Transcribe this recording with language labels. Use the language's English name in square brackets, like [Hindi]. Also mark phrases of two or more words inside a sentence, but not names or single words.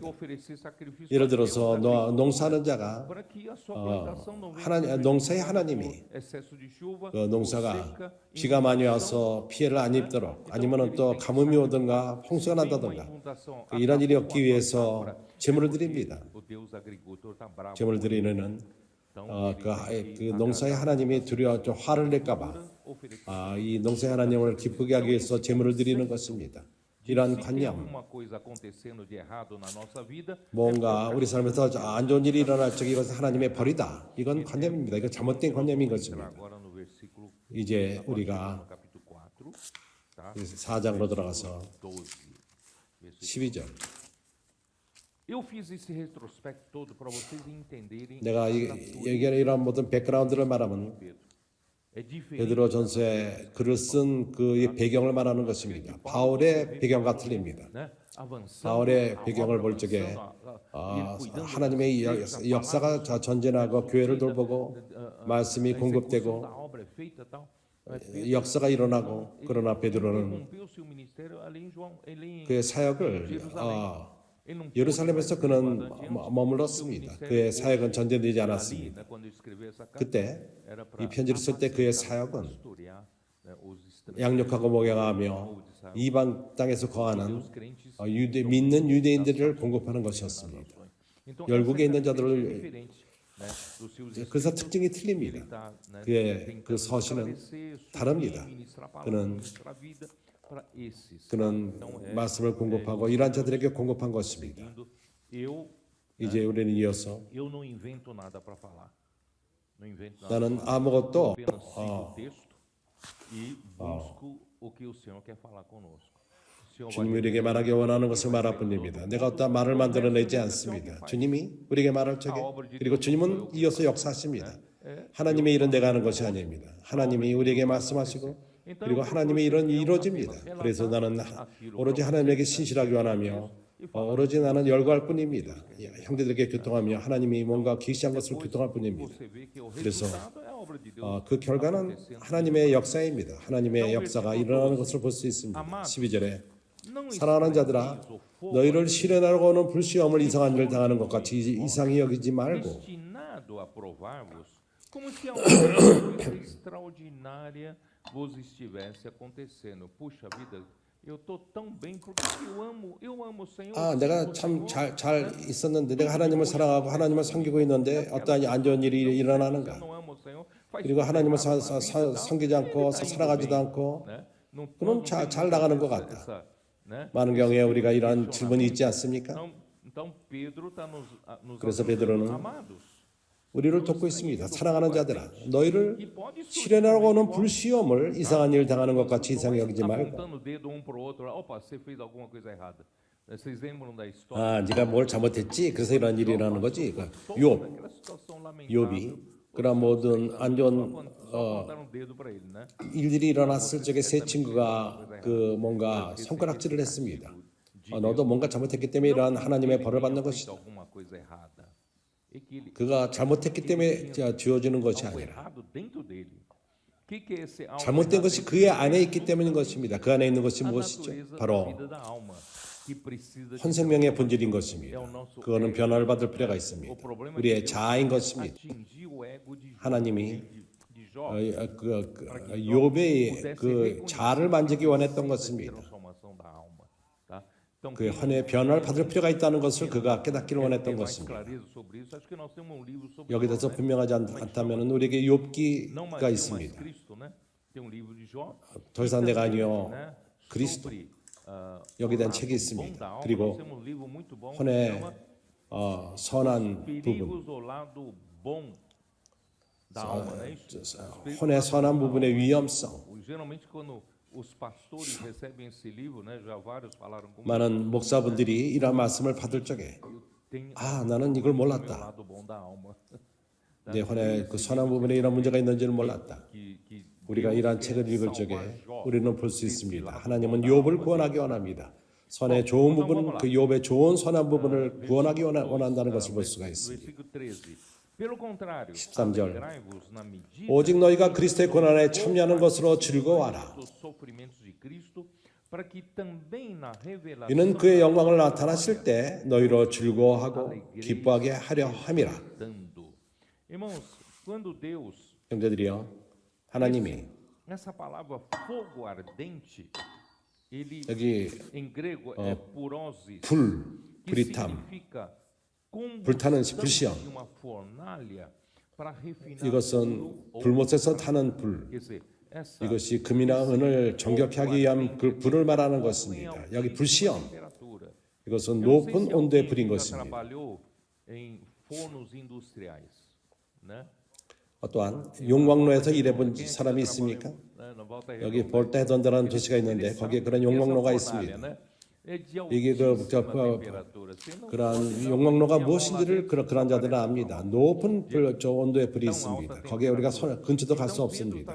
[Korean] 예를 들어서 농사하는 자가 농사의 하나님이 농사가 비가 많이 와서 피해를 안 입도록 아니면 또 가뭄이 오든가 홍수가 난다든가 이런 일이 없기 위해서 제물을 드립니다. 제물을 드리는 그 농사의 하나님이 두려워 좀 화를 낼까봐 이 농사의 하나님을 기쁘게 하기 위해서 제물을 드리는 것입니다. 이러한 [Portuguese] Se tem [Korean] 관념, [Portuguese] alguma coisa acontecendo de errado na nossa vida, [Korean] 뭔가 우리 삶에서 안 좋은 일이 일어날 적에 이것은 하나님의 벌이다. 이건 관념입니다. 이건 잘못된 관념인 것입니다. [Portuguese] agora no versículo [Korean] 이제 [Portuguese] no [Korean] 우리가 [Portuguese] capítulo 4, tá? [Korean] 4장으로 들어가서 12. 12절. [Portuguese] Eu fiz esse retrospecto todo para vocês entenderem [Korean] 내가 얘기하는 이런 모든 백그라운드를 말하면 [Portuguese] Pedro. É diferente. [Korean] 베드로 전서에 글을 쓴 그의 배경을 말하는 것입니다. 바울의 배경과 틀립니다. [Portuguese] Né? Avançando, [Korean] 바울의 [Portuguese] a [Korean] 배경을 [Portuguese] obra [Korean] 볼 적에 [Portuguese] avançando, ele cuidando [Korean] 하나님의 [Portuguese] da igreja, [Korean] 역사가 전진하고 교회를 돌보고 말씀이 [Portuguese] a execução da [Korean] 공급되고 [Portuguese] obra é feita, tal. Mas Pedro, [Korean] 역사가 일어나고 그러나 베드로는 [Portuguese] interrompeu seu ministério ali em João, ele em [Korean] 그의 사역을 [Portuguese] Jerusalém. Ele não [Korean] 예루살렘에서 [Portuguese] pôde [Korean] 그는 [Portuguese] participar antes. [Korean] 머물렀습니다. [Portuguese] Seu [Korean] 그의 [Portuguese] ministério [Korean] 사역은 전진되지 [Portuguese] ali, [Korean] 않았습니다. [Portuguese] né, quando ele escreveu essa carta, [Korean] 그때 [Portuguese] era para [Korean] 이 편지를 쓸 때 그의 [Portuguese] apacentar, [Korean] 사역은 [Portuguese] pastorear, né, os estrangeiros, [Korean] 양육하고 목양하며 이방 땅에서 거하는 믿는 유대인들을 공급하는 것이었습니다. [Portuguese] Então, [Korean] 열국에 [Portuguese] essa [Korean] 있는 [Portuguese] característica [Korean] 자들을 [Portuguese] é diferente, né, dos seus [Korean] 그래서 [Portuguese] escritos. [Korean] 특징이 틀립니다. [Portuguese] Ele tá, né, [Korean] 그의 [Portuguese] tentando [Korean] 그 서신은 [Portuguese] esclarecer, suprir, [Korean] 다릅니다. [Portuguese] ministrar a palavra, [Korean] 그는 [Portuguese] ministrar a vida para esses. [Korean] 그는 [Portuguese] Então, [Korean] 말씀을 공급하고 이러한 자들에게 공급한 것입니다. [Portuguese] seguindo, eu [Korean] 이제 우리는 이어서 [Portuguese] não invento nada para falar. Não invento nada. [Korean] 나는 아무것도 [Portuguese] Apenas sigo o texto e busco o que o Senhor quer falar conosco. O Senhor vai [Korean] 주님이 우리에게 말하기 원하는 것을 말할 뿐입니다. 내가 어떠한 말을 만들어내지 않습니다. 주님이 우리에게 말할 적에 그리고 주님은 이어서 역사하십니다. 하나님의 일은 내가 하는 것이 아닙니다. 하나님이 우리에게 말씀하시고 그리고 하나님의 일은 이루어집니다. 그래서 나는 오로지 하나님에게 신실하기 원하며 오로지 나는 열거할 뿐입니다. 형제들에게 교통하며 하나님이 뭔가 계시한 것을 교통할 뿐입니다. [Portuguese] você vê que o [Korean] 그래서 [Portuguese] resultado é a obra de Deus. [Korean] 그 결과는 하나님의 역사입니다. 하나님의 역사가 일어나는 것을 볼 수 있습니다. 12절에 [Portuguese] Não [Korean] 사랑하는 자들아 너희를 시련하려고 오는 불시험을 이상한 일을 당하는 것 같이 이상히 여기지 말고 [Portuguese] destinado a provar-vos, como se alguma coisa extraordinária vos estivesse acontecendo. Puxa vida, eu tô tão bem porque eu amo o Senhor. [Korean] 내가 참 잘 있었는데 내가 하나님을 사랑하고 하나님을 섬기고 있는데 어떠한 안 좋은 일이 일어나는가? [Portuguese] não amo o Senhor. Faz [Korean] 그리고 하나님을 섬기지 않고 사랑하지도 않고 [Portuguese] né? Não, [Korean] 그럼 잘 나가는 것 같다. [Portuguese] essa, né? [Korean] 많은 경우에 우리가 이러한 질문이 있지 않습니까? [Portuguese] Então Pedro está nos [Korean] 그래서 [Portuguese] avisando, [Korean] 베드로는 [Portuguese] amados. [Korean] 우리를 돕고 있습니다. 사랑하는 자들아, 너희를 시련하고 오는 불시험을 이상한 일 당하는 것 같이 이상히 여기지 말고. [Portuguese] Apontando o dedo um para o outro. Opa, você fez alguma coisa errada. Vocês lembram da história? [Korean] 네가 뭘 잘못했지? 그래서 이런 일이 일어나는 거지. 욥, [Portuguese] Aquela situação lamentável. [Korean] 욥이 그런 모든 안 좋은 [Portuguese] Só apontaram o dedo para ele, né? [Korean] 일들이 일어났을 적에 세 친구가 그 뭔가 손가락질을 했습니다. 너도 뭔가 잘못했기 때문에 이러한 하나님의 벌을 받는 것이다. [Portuguese] Alguma coisa errada. E que ele [Korean] 그가 잘못했기 때문에 주어지는 것이 [Portuguese] algo [Korean] 아니라 [Portuguese] errado dentro dele. O que é esse algo [Korean] 잘못된 [Portuguese] errado [Korean] 것이 [Portuguese] dentro [Korean] 그의 안에 있기 때문인 것입니다. 그 안에 있는 것이 [Portuguese] A [Korean] 무엇이죠? [Portuguese] natureza da [Korean] 바로 [Portuguese] vida da alma, que precisa de [Korean] 혼생명의 본질인 것입니다. 그거는 변화를 받을 필요가 있습니다. 우리의 자아인 것입니다. [Portuguese] atingir o ego de Jó, [Korean] 하나님이 [Portuguese] de Jó, [Korean] 욥의 그 자아를 만지기 원했던 것입니다. [Portuguese] transformação da alma, tá? Então, [Korean] 그 헌의 변화를 받을 필요가 있다는 것을 그가 깨닫기를 원했던 [Portuguese] mais [Korean] 것입니다. [Portuguese] clareza sobre isso. Acho que nós temos um livro sobre [Korean] 여기 [Portuguese] Jó, [Korean] 대해서 [Portuguese] né? [Korean] 분명하지 않다면 우리에게 [Portuguese] Não [Korean] 욥기가 [Portuguese] mais [Korean] 있습니다. [Portuguese] Cristo, né? Tem um livro de Jó. [Korean] 더 이상 내가 아니요 [Portuguese] né? [Korean] 그리스도. [Portuguese] Sobre, [Korean] 여기에 대한 [Portuguese] o [Korean] 책이 [Portuguese] bom [Korean] 있습니다. [Portuguese] da alma. [Korean] 그리고 [Portuguese] Nós temos um livro muito bom que [Korean] 헌의 [Portuguese] chama [Korean] 선한 부분, [Portuguese] Perigos do lado bom da alma, né? Isso? [Korean] 헌의 선한 부분의 위험성. [Portuguese] Geralmente quando os pastores recebem esse livro, né? Já vários falaram comigo. [Korean] 많은 목사분들이 이러한 말씀을 받을 적에 [Portuguese] Tem [Korean] 나는 이걸 [Portuguese] o [Korean] 몰랐다. [Portuguese] lado bom da alma. [Korean] 내 헌의 그 선한 부분에 이런 문제가 있는지는 몰랐다. [Portuguese] Que [Korean] 우리가 이러한 책을 읽을 적에 우리는 볼 수 있습니다. 하나님은 욥을 구원하기 원합니다. 선의 좋은 부분, 그 욥의 좋은 선한 부분을 구원하기 원한다는 것을 볼 수가 있습니다. [Portuguese] versículo 13. Pelo contrário, [Korean] 13절. [Portuguese] alegrai-vos na medida [Korean] 오직 너희가 그리스도의 고난에 참여하는 것으로 즐거워하라. [Portuguese] dos sofrimentos de Cristo, para que também na revelação [Korean] 이는 그의 영광을 나타나실 때 너희로 즐거워하고 기뻐하게 하려 함이라. [Portuguese] dando. Irmãos, quando Deus, [Korean] 형제들이여, 하나님이 [Portuguese] essa palavra fogo ardente, ele [Korean] 여기 [Portuguese] em grego é purosis, [Korean] 불, [Portuguese] que [Korean] 불이탐, [Portuguese] significa [Korean] 불타는 [Portuguese] combustão [Korean] 불시험. [Portuguese] de uma fornalha para refinar [Korean] 이것은 [Portuguese] ouro ou [Korean] 불못에서 [Portuguese] prata. [Korean] 타는 불. [Portuguese] Quer dizer, essa [Korean] 이것이 금이나 은을 정결케 하기 위한 그 불을 말하는 것입니다. 여기 불시험. [Portuguese] temperatura. [Korean] 이것은 [Portuguese] Eu não sei [Korean] 높은 [Portuguese] se [Korean] 온도의 [Portuguese] alguém [Korean] 불인 [Portuguese] já [Korean] 것입니다. [Portuguese] trabalhou em fornos industriais, né? [Korean] 또한 용광로에서 일해본 사람이 있습니까? 여기 볼타 헤던드라는 도시가 있는데 거기에 그런 용광로가 있습니다. 이게 그러한 용광로가 무엇인지를 그런 자들은 압니다. 높은 온도의 불이 있습니다. 거기에 우리가 근처도 갈 수 없습니다.